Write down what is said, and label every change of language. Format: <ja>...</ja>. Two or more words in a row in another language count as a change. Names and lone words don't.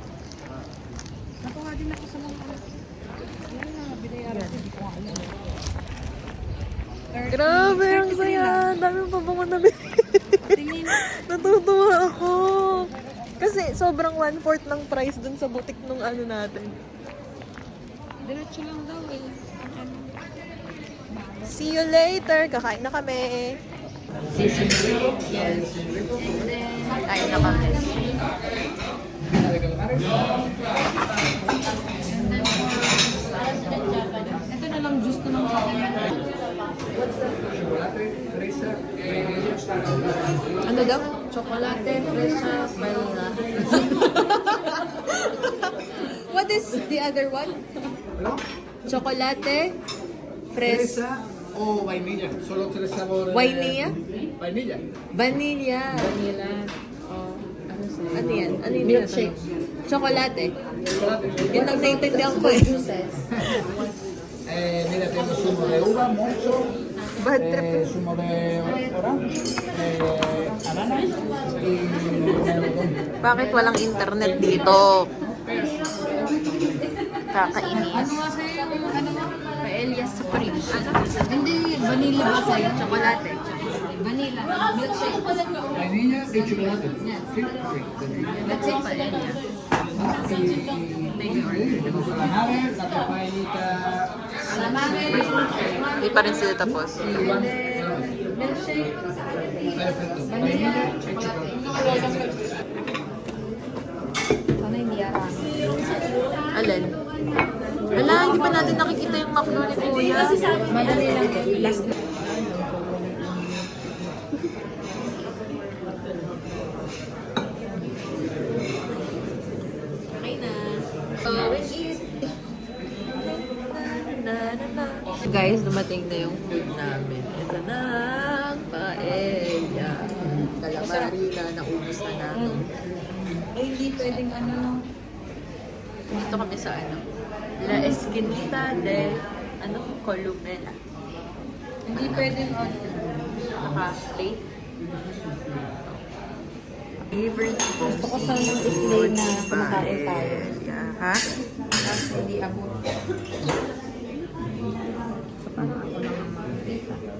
<tl>Nakuha din ako sa mga yun na, binayaran ko, hindi ko nga alam. Grabe, ang saya. Ang daming pabango na Tingin. Natutuwa ako. Kasi sobrang 1/4 ng price dun sa boutique nung ano natin. Diretso lang daw eh.</tl> <en>See you later.</en> <tl>Kakain na kami. Yes. Kain na kami. Ito na lang juice na lang sa akin. Ano daw?</tl> <es>Chocolate, fresa, vanilla. What is the other one? Chocolate, Fresa o vainilla, solo tres sabores. Vainilla? Vainilla. Vanilla. Vanilla.</es> <tl>Ano yan? Ano yung milkshake? Chocolate. Yun lang naiintindihan ko eh.</tl> <es>Mira, tengo zumo de uva, mocho,</es> <en>Bad trip.</en> <es>zumo de orange, ananas y melocotón.</es> <tl>Bakit walang internet dito? Kakainis. Ano kasi yung ano mo? Paella Supreme. Ano? Hindi, vanilla ba sa'yo? Chocolate. Vanilla. Milkshake.</tl> <es>Vainilla y chocolate. Sí,</es> <en>Let's say paella.</en> <es>Tenemos calamares, la papayita</es> <tl>Hindi pa rin sila tapos.</tl> <es>y</es> <tl>Milkshake.</tl> <es>perfecto. Vainilla y chocolate.</es> <tl>Sana hindi arang. Alin? Wala, hindi pa natin nakikita yung McDo ni Kuya. Madali lang. Last Okay na. Guys, dumating na yung food namin. Ito na ang paella. Calamari na, naubos na namin. Ay, hindi pwedeng ano. Dito kami sa ano? La Esquinita de Columela. Hindi pwedeng Naka-plate. Favorite Gusto ko sana ng explain na kumakain tayo. Ha? hindi abot. So, parang ako naman makikita.</tl>